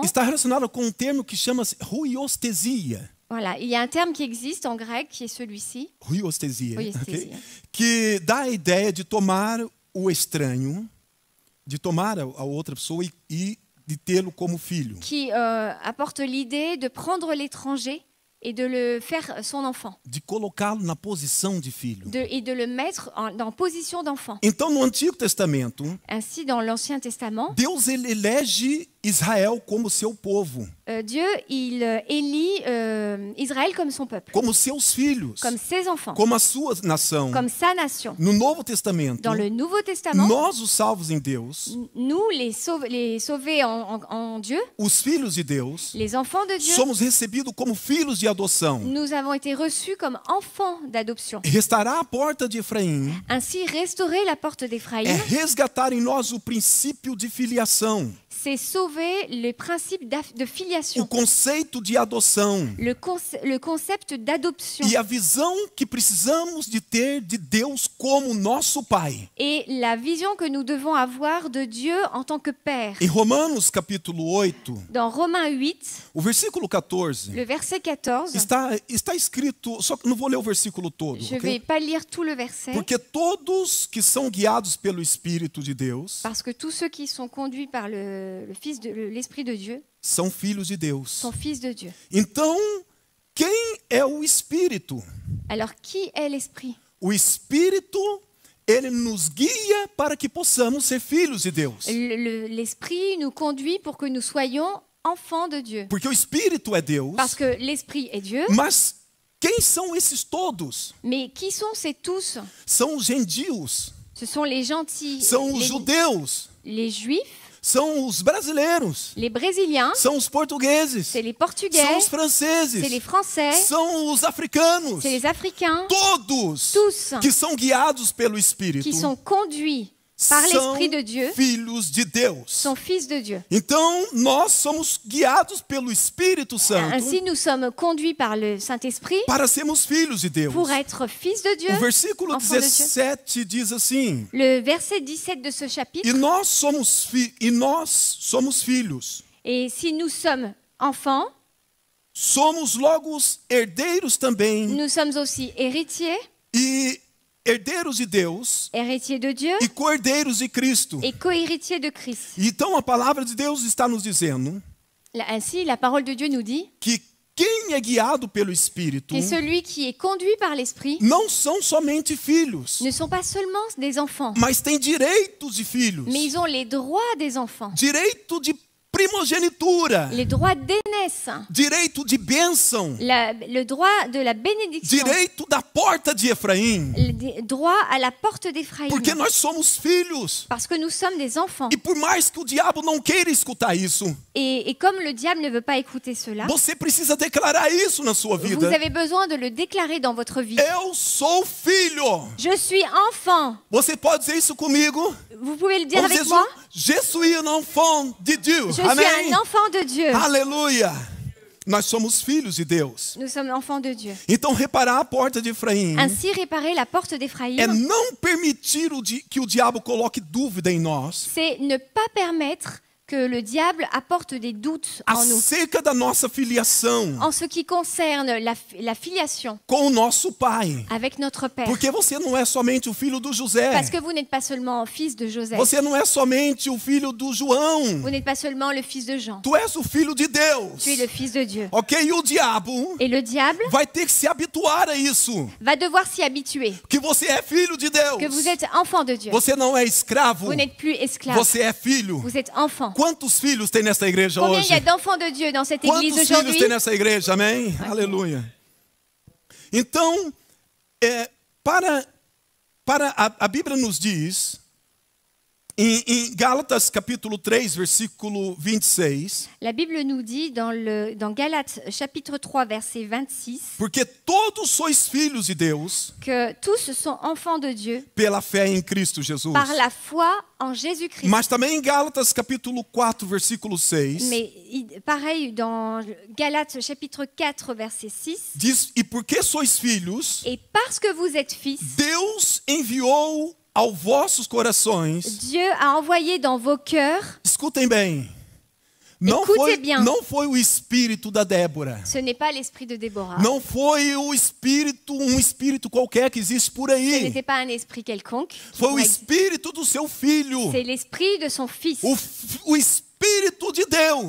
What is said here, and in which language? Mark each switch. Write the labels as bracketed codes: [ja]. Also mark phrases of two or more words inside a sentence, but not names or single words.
[pt] está relacionado com um termo que chama-se huiostesia. [fr] voilà, il y a un terme qui existe en grec qui est celui-ci. Huiostesia. Huiostesia. Ok? [pt] Que dá a ideia de tomar o estranho, de tomar a outra pessoa e de tê-lo como filho. [fr] Qui apporte l'idée de prendre l'étranger et de le faire son enfant. [pt] De colocá-lo na posição de filho. [fr] Et de le mettre en position d'enfant. [pt] Então, no Antigo Testamento, [fr] Ainsi, dans l'Ancien Testament, [pt] Deus ele elege Israel como seu povo, [fr] Dieu, il élit Israël comme son peuple, [pt] como seus filhos, [fr] comme ses enfants, [pt] como a sua nação. [fr] comme sa nation. [pt] No Novo Testamento, [fr] Dans le Nouveau Testament, [pt] nós, os salvos em Deus, [fr] nous, les sauvés en Dieu, [pt] os filhos de Deus, [fr] les enfants de Dieu, [pt] somos recebidos como filhos de adoção. [fr] nous avons été reçus comme enfants d'adoption. [pt] Restaurar a porta de Efraim [fr] Ainsi, restaurer la porte d'Éphraïm, [pt] é resgatar em nós o princípio de filiação, [fr] c'est sauver le principe de [pt] o [fr] filiation, [pt] conceito de adoção [fr] le concept d'adoption [pt] e a visão que precisamos de ter de Deus como nosso Pai. [fr] et la vision que nous devons avoir de Dieu en tant que Père. [pt] Em Romanos capítulo 8, [fr] Dans Romains 8, [pt] o versículo 14, [fr] le verset 14, [pt] está escrito, só que não vou ler o versículo todo, [fr] je ok? vais pas lire tout le verset, [pt] Porque todos que são guiados pelo Espírito de Deus [fr] parce que tous ceux qui sont conduits par l'Esprit de Dieu [pt] são filhos de Deus. [fr] sont fils de Dieu. [pt] Então, quem é o Espírito? [fr] Alors, qui est l'Esprit? [pt] O Espírito, ele nos guia para que possamos ser filhos de Deus. [fr] L'Esprit nous conduit pour que nous soyons enfants de Dieu. [pt] Porque o Espírito é Deus, [fr] Parce que l'Esprit est Dieu, [pt] mas quem são esses todos? [fr] mais qui sont ces tous? [pt] São os gentios, [fr] Ce sont les gentils, [pt] são os judeus, [fr] les Juifs, [pt] são os brasileiros, [fr] les Brésiliens, [pt] são os portugueses, [fr] c'est les [pt] são [fr] Portugais, [pt] os franceses, [fr] c'est les Français, [pt] são os africanos, [fr] c'est les Africains, [pt] todos [fr] tous [pt] que são guiados pelo Espírito [fr] qui sont conduits par [pt] são [fr] l'Esprit de Dieu, [pt] filhos de Deus. [fr] sont fils de Dieu. [pt] Então, nós somos guiados pelo Espírito Santo [fr] Ainsi, nous sommes conduits par le Saint-Esprit [pt] para sermos filhos de Deus. [fr] pour être fils de Dieu. [pt] O versículo [fr] enfants de Dieu. [pt] 17 diz assim: [fr] Le verset 17 de ce chapitre, [pt] E nós somos filhos. [fr] et si nous sommes enfants, [pt] Somos logo os herdeiros também, [fr] nous sommes aussi héritiers, [pt] e herdeiros de Deus [fr] héritiers de Dieu [pt] e co-herdeiros de Cristo. [fr] et co-héritiers de Christ. [pt] Então a palavra de Deus está nos dizendo [fr] Ainsi, la parole de Dieu nous dit [pt] que quem é guiado pelo Espírito [fr] que celui qui est conduit par l'Esprit [pt] não são somente filhos, [fr] ne sont pas seulement des enfants, [pt] mas têm direitos de filhos, [fr] mais ils ont les droits des enfants, [pt] direito de primogenitura, [fr] les droits d'aînesse, [pt] direito de bênção, [fr] le droit de la bénédiction, [pt] direito da porta de Efraim, [fr] le droit à la porte d'Éphraïm. [pt] porque nós somos filhos. [fr] Parce que nous sommes des enfants. [pt] E por mais que o diabo não queira escutar isso, [fr] Et comme le diable ne veut pas écouter cela, [pt] você precisa declarar isso na sua [fr] vous [pt] vida. [fr] avez besoin de le déclarer dans votre vie. [pt] Eu sou filho. [fr] Je suis enfant. [pt] Você pode dizer isso comigo? [fr] Vous pouvez le dire [pt] Vamos [fr] avec [pt] dizer, [fr] moi? je suis un enfant de Dieu. Je [pt] Amém? [fr] suis un enfant de Dieu. [pt] Aleluia. Nós somos filhos de Deus. [fr] Nous sommes enfants de Dieu. [pt] Então, reparar a porta de Efraim [fr] Ainsi, réparer la porte [pt] é [fr] d'Éphraïm, [pt] não permitir que o diabo coloque dúvida em nós [fr] c'est ne pas permettre que le diable apporte des doutes en nous. [pt] acerca da nossa filiação [fr] En ce qui concerne la filiation [pt] com o nosso Pai. [fr] avec notre Père. [pt] Porque você não é somente o filho do José. [fr] Parce que vous n'êtes pas seulement fils de Joseph. [pt] Você não é somente o filho do João. [fr] Vous n'êtes pas seulement le fils de Jean. [pt] Tu és o filho de Deus. [fr] Tu es le fils de Dieu. [pt] Ok? E o diabo [fr] Et le diable [pt] vai ter que se habituar a isso. [fr] va devoir s'y habituer. [pt] Que você é filho de Deus. [fr] Que vous êtes enfant de Dieu. [pt] Você não é escravo. [fr] Vous n'êtes plus esclave. [pt] Você é filho. [fr] Vous êtes enfant. [pt] Quantos filhos tem nessa igreja [fr] Combien il [pt] hoje? [fr] y a d'enfants de Dieu dans cette église [pt] Quantos filhos [fr] aujourd'hui? [pt] tem nessa igreja? Amém? Aleluia. Então, a Bíblia nos diz, em Gálatas capítulo 3, versículo 26, [fr] La Bible nous dit dans Galates chapitre 3 verset 26 [pt] porque todos sois filhos de Deus [fr] que tous sont enfants de Dieu [pt] pela fé em Cristo Jesus. [fr] par la foi en Jésus-Christ. [pt] Mas também em Gálatas capítulo 4, versículo 6, [fr] Mais pareil dans Galates chapitre 4 verset 6, [pt] diz, e porque sois filhos, [fr] et parce que vous êtes fils, [pt] Deus enviou aos vossos corações. [fr] Dieu a envoyé dans vos cœurs, [pt] Escutem bem. Não foi o espírito da Débora. [fr] ce n'est pas l'esprit de Déborah, [pt] Não foi um espírito qualquer que existe por [fr] ce [pt] aí. [fr] n'était pas un esprit quelconque, [pt] Foi o espírito do seu filho. [fr] c'est l'esprit de son fils, [pt] O espírito de Deus